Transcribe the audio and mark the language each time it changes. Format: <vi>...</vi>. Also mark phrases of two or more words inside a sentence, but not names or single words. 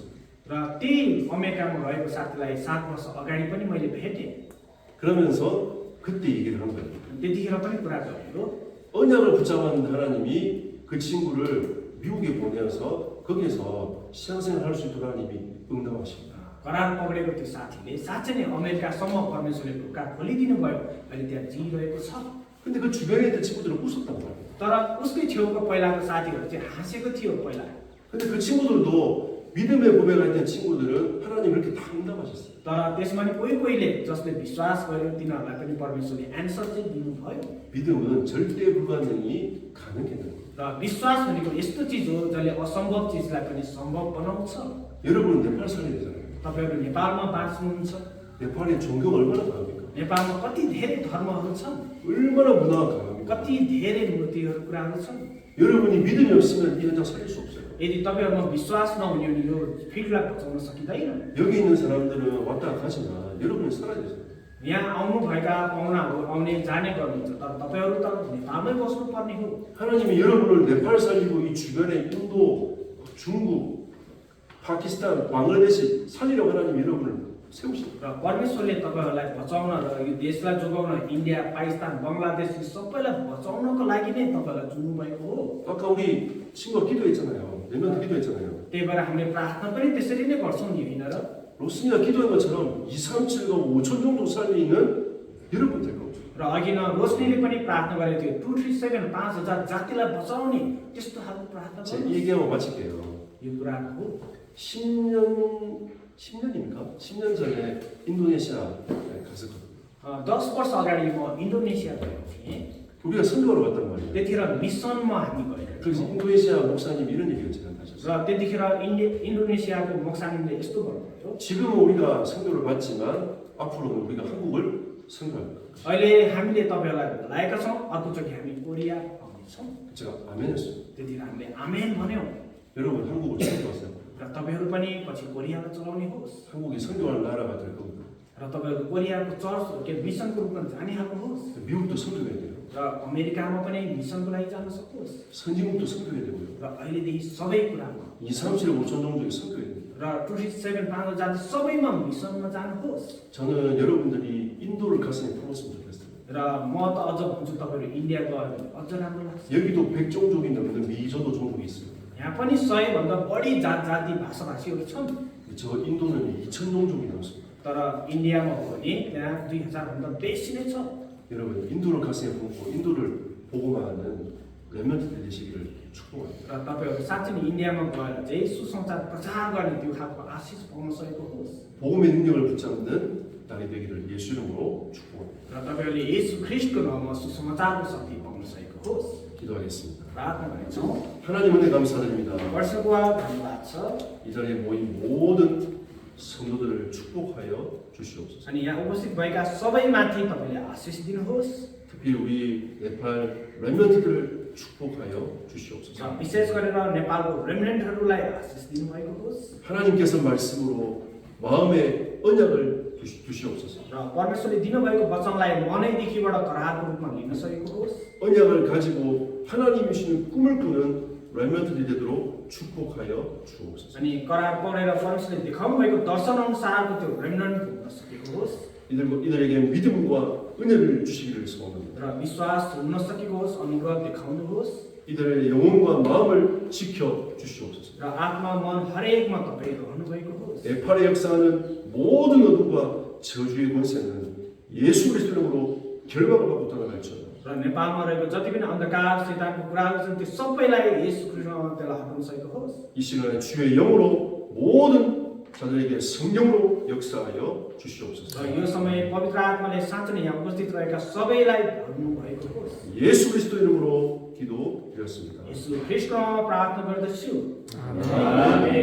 <ne>र त्यही अमेरिकामा रहेको साथीलाई 7 वर्ष अगाडि पनि मैले भेटेँ।</ne> <ko>그러면서 그때 얘기를 한 거예요.</ko> <ne>त्यतिखेर पनि कुरा गरेको,</ne> <ko>언약을 붙잡은 하나님이 그 친구를 미국에 보내서 거기에서 신앙생활 할 수 있도록 하나님이 응답하십니다.</ko> <ne>करार पक्रेको त्यो साथीले साँच्चै नै अमेरिकासम्म परमेश्वरले ढोका खोलिदिनु भयो, अहिले त्यहाँ जिइरहेको छ।</ne> <ko>근데 그 주변에 있던 친구들은 웃었단 말이에요.</ko> <ne>तर उसकै छेउको पहिलाको साथीहरू चाहिँ हाँसेको थियो पहिला।</ne> <ko>근데 그 친구들도 믿음의 고백을 했던 친구들은 하나님 이렇게 다 응답하셨어요.</ko> <ne>तर त्यसमा नि कोही कोहीले जसले विश्वास गर्यो तिनीहरूलाई पनि परमेश्वरले एन्सर चाहिँ दिनुभयो।</ne> <ko>믿음은 절대 불가능이 가능해 요</ko> <ne>र विश्वास भनेको यस्तो चिज हो जसले असम्भव चिजलाई पनि सम्भव बनाउँछ।</ne> <ko>여러분은 네팔 살아야 되잖아요.</ko> <ne>तपाईहरु नेपालमा बाँच्नुहुन्छ।</ne> <ko>네팔의 종교가 얼마나 강합니까?</ko> <ne>नेपालमा कति धेरै धर्महरू छन्,</ne> <ko>얼마나 문화가 강합니까?</ko> <ne>कति धेरै मूर्तिहरू कुराहरू छन्।</ne> <ko>여러분이 믿음이 없으면 이 현장 살릴 수 없어요.</ko> <ne>यदि तपाईहरुमा विश्वास नहुने भने यो फिल्डलाई बचाउन सकिँदैन।</ne> <ko>여기 있는 사람들은 왔다 가지만 여러분이 살아야 돼요.</ko> <ne>यहाँ आउनुभएका पाहुनाहरू आउने जाने गर्नुहुन्छ, तर तपाईहरु त नेपालमै बस्नु पर्ने हो।</ne> <ko>하나님이 여러분을 네팔 살리고 이 주변에 인도, 중국, 파키스탄, 방글라데시 살리려고 하나님이 여러분을 세우십니다.</ko> <ne>र परमेश्वरले तपाईहरुलाई बचाउन र यो देशलाई जोगाउन इन्डिया, पाकिस्तान, बंगलादेश सबैलाई बचाउनको लागि नै तपाईहरुलाई चुन्नु भएको हो।</ne> <ko>아까 우리 친구가 기도했잖아요. 랩런트 기도했잖아요.</ko> <ne>त्यही भएर हामीले प्रार्थना पनि त्यसरी नै गर्छौँ नि होइन र?</ne> <ko>로스니가 기도한 것처럼 2, 3, 7, 5천 정도 살리는 여러분 될 겁니다.</ko> <ne>र अघि न रोशनीले पनि प्रार्थना गरेको थियो 237 5000 जातिलाई बचाउने त्यस्तो खालको प्रार्थना</ne> <ko>제</ko> <ne>गर्नु।</ne> <ko>얘기하고 마칠게요.</ko> <ne>यो कुरा हो</ne> <ko>10년입니까? 10년 전에 인도네시아에 갔었거든요.</ko> <ne>10 वर्ष अगाडि म इन्डोनेसिया गएको थिएँ।</ne> <ko>우리가 선교하러 갔단 말이에요.</ko> <ne>त्यतिखेर मिसनमा हामी गएको</ne> <ko>그래서</ko> <ne>थियौँ।</ne> <ko>인도네시아 목사님이 이런 얘기를 제가 하셨어요.</ko> <ne>र त्यतिखेर इन्डोनेसियाको मोक्सानीले यस्तो भन्नुभयो,</ne> <ko>지금은 우리가 선교를 받지만 앞으로는 우리가 한국을 선교할 거예요.</ko> <ne>अहिले हामीले तपाईहरुलाई बोलाएका छौँ, अर्कोचोटि हामी कोरिया आउनेछौँ।</ne> <ko>제가 아멘했어요.</ko> <ne>त्यतिखेर हामीले आमेन भन्यौँ।</ne> <ko>여러분 한국을 선교하세요.</ko> <ne>र तपाईहरु पनि पछि कोरियामा चलाउने होस्,</ne> <ko>한국이 선교할 나라가 될 겁니다.</ko> <ne>र तपाईहरु कोरियाको चर्च के मिसनको रूपमा जाने खालको होस्,</ne> <ko>미국도 선교해야 돼요.</ko> <ne>र अमेरिकामा पनि मिसनको लागि जान सकोस्।</ne> <ko>선진국도 선교해야 되고요.</ko> <ne>र अहिलेदेखि सबै कुरामा</ne> <ko>2, 3, 7, 5천 정도에 선교해야 돼요.</ko> <ne>र 237 5000 जाति सबैमा मिसनमा जानुहोस्।</ne> <ko>저는 여러분들이 인도를 가슴에 품었으면 좋겠어요.</ko> <ne>र म त अझ भन्छु तपाईहरु इन्डिया गयो भने अझ राम्रो लाग्छ।</ne> <ko>여기도 100종족이 넘는 미저도 종족이 있어요.</ko> <ne>यहाँ पनि 100 भन्दा बढी जाति भाषाभाषीहरू छन्।</ne> <ko>저 인도는 2천 종족이 넘습니다.</ko> <ne>तर इन्डियामा हो भने त्यहाँ 2000 भन्दा बेसी नै छ।</ne> <ko>여러분 인도를 가슴에 품고 인도를 복음하는 렘넌트들 되시기를 축복합니다.</ko> <ne>र तपाईहरु साँच्चै नै इन्डियामा गएर चाहिँ सुसमाचार प्रचार गर्ने त्यो खालको आशिष पाउन सकेको होस्।</ne> <ko>복음의 능력을 붙잡는 날이 되기를 예수 이름으로 축복합니다.</ko> <ne>र तपाईहरुले येशू ख्रीष्टको नाममा सुसमाचारको शक्ति पाउन सकेको होस्।</ne> <ko>기도하겠습니다.</ko> <ne>प्रार्थना गर्नेछौँ।</ne> <ko>하나님 은혜 감사드립니다.</ko> <ne>वर्षको धन्यवाद छ।</ne> <ko>이 자리에 모인 모든 성도들을 축복하여 주시옵소서.</ko> <ne>अनि यहाँ उपस्थित भएका सबैमाथि तपाईले आशिष दिनुहोस्।</ne> <ko>특히 우리 네팔 렘넌트들을 축복하여 주시옵소서.</ko> <ne>र विशेष गरेर नेपालको रेमिनेन्टहरूलाई आशिष दिनुभएको होस्।</ne> <ko>하나님께서 말씀으로 마음의 언약을 주시옵소서.</ko> <ne>र परमेश्वरले दिनुभएको वचनलाई मनैदेखिबाट करारको रूपमा लिन सकेको होस्।</ne> <ko>언약을 가지고 하나님이 주시는 꿈을 꾸는 렘넌트들이 되도록 축복하여 주옵소서.</ko> <ne>अनि करार पढेर परमेश्वरले देखाउनु भएको दर्शन अनुसारको त्यो रेमनन्ट हुन सकेको होस्</ne> <ko>이들에게 믿음과 은혜를 주시기를 소원합니다.</ko> <ne>र विश्वास हुन सकेको होस् अनुग्रह देखाउनुहोस्</ne> <ko>이들의 영혼과 마음을 지켜 주시옵소서.</ko> <ne>र आत्मा मन हरेकमा तपाईँ रहनु भएको होस्</ne> <ko>에팔에 역사하는 모든 어둠과 저주의 권세는 예수 그리스도 이름으로 결박을 받고 떠나갈지어다.</ko> <ne>र नेपालमा रहेको जति पनि अन्धकार शैतानको कुराहरू छन् त्यो सबैलाई येशू ख्रीष्टमा त्यसलाई हटाउन सकेको होस्</ne> <ko>이 시간에 주의 영으로 모든 자들에게 성령으로 역사하여 주시옵소서.</ko> <ne>र यो समय पवित्र आत्माले साँच्चै नै यहाँ उपस्थित रहेका सबैलाई भर्नु भएको होस्</ne> <ko>예수 그리스도 이름으로 기도드렸습니다.</ko> <ne>येशू ख्रीष्टमा प्रार्थना गर्दछु आमेन</ne>